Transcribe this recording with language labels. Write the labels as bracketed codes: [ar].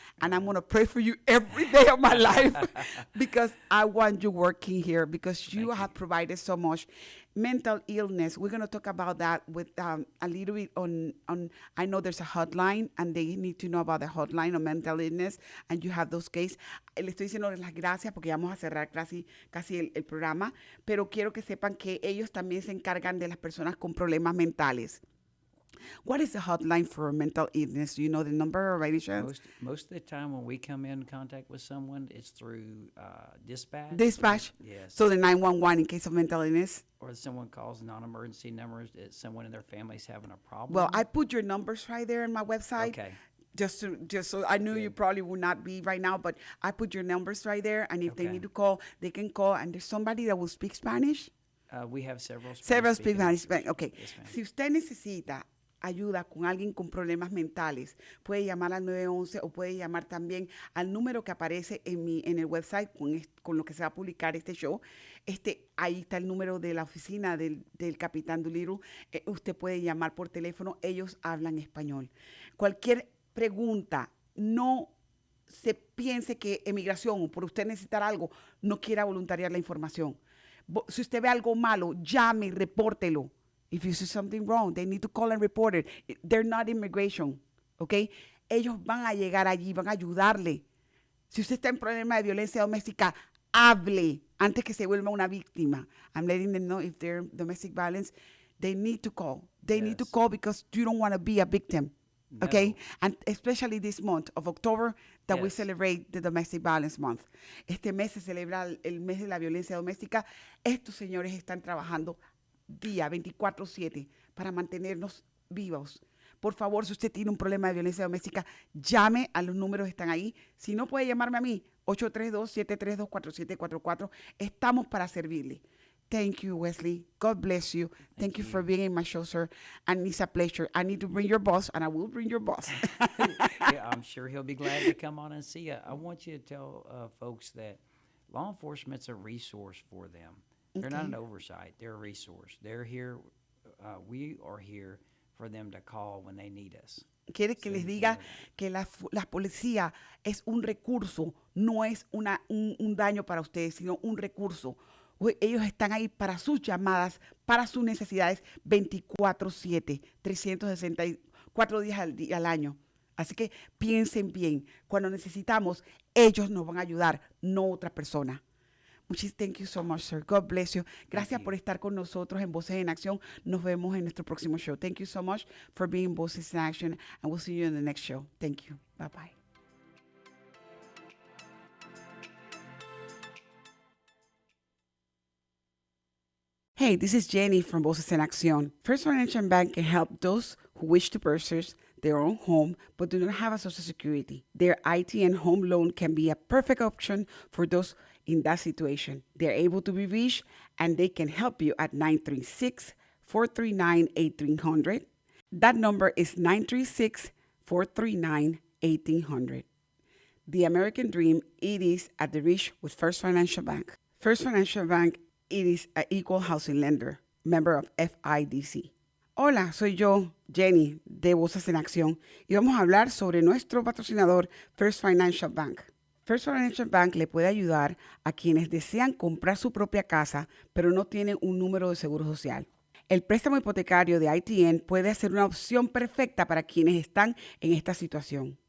[en] And I'm going to pray for you every day of my life, because I want you working here, because you have provided so much. Mental illness, we're going to talk about that with a little bit on I know there's a hotline, and they need to know about the hotline on mental illness, and you have those cases. [es] Le estoy diciendo las gracias porque vamos a cerrar casi el programa, pero quiero que sepan que ellos también se encargan de las personas con problemas mentales. [en] What is the hotline for mental illness? Do you know the number or any chance? Most of the time when we come in contact with someone, it's through dispatch. Dispatch? Yes. So the 911 in case of mental illness? Or someone calls non-emergency numbers, someone in their family's having a problem. Well, I put your numbers right there in my website. Okay. Just so I knew you probably would not be right now, but I put your numbers right there, and if they need to call, they can call, and there's somebody that will speak Spanish. We have several speak Spanish. Okay. Yes, ma'am. [es] Si usted necesita ayuda con alguien con problemas mentales, puede llamar al 911 o puede llamar también al número que aparece en el website con lo que se va a publicar este show. Ahí está el número de la oficina del Capitán Doolittle. Usted puede llamar por teléfono, ellos hablan español. Cualquier pregunta, no se piense que emigración, por usted necesitar algo, no quiera voluntariar la información. Si usted ve algo malo, llame y repórtelo. [en] If you see something wrong, they need to call and report it. They're not immigration, ¿ok? [es] Ellos van a llegar allí, van a ayudarle. Si usted está en problema de violencia doméstica, hable antes que se vuelva una víctima. [en] I'm letting them know if they're domestic violence, they need to call. They need to call, because you don't want to be a victim, okay? And especially this month of October, that we celebrate the Domestic Violence Month. [es] Este mes se celebra el mes de la violencia doméstica. Estos señores están trabajando día 24/7 para mantenernos vivos. Por favor, si usted tiene un problema de violencia doméstica, llame a los números que están ahí. Si no, puede llamarme a mí, 832-732-4744. Estamos para servirle. [en] Thank you, Wesley. God bless you. Thank you for being in my show, sir. And it's a pleasure. I need to bring your boss, and I will bring your boss. Yeah, I'm sure he'll be glad to come on and see you. I want you to tell folks that law enforcement's a resource for them. They're not an oversight. They're a resource. They're here. We are here for them to call when they need us. [es] Quiere que les diga que la policía es un recurso, no es un daño para ustedes, sino un recurso. Ellos están ahí para sus llamadas, para sus necesidades 24/7, 364 días al año. Así que piensen bien, cuando necesitamos, ellos nos van a ayudar, no otra persona. [en] Thank you so much, sir. God bless you. [es] Gracias por estar con nosotros en Voces en Acción. Nos vemos en nuestro próximo show. [en] Thank you so much for being Voces in Action, and we'll see you in the next show. Thank you. Bye-bye. Hey, this is Jenny from Voces en Acción. First Financial Bank can help those who wish to purchase their own home but do not have a Social Security. Their IT and home loan can be a perfect option for those in that situation. They're able to be reached and they can help you at 936-439-1800. That number is 936-439-1800. The American Dream, it is at the reach with First Financial Bank. First Financial Bank, it is an equal housing lender, member of FIDC. [es] Hola, soy yo, Jenny, de Voces en Acción, y vamos a hablar sobre nuestro patrocinador, First Financial Bank. First Financial Bank le puede ayudar a quienes desean comprar su propia casa, pero no tienen un número de seguro social. El préstamo hipotecario de ITN puede ser una opción perfecta para quienes están en esta situación.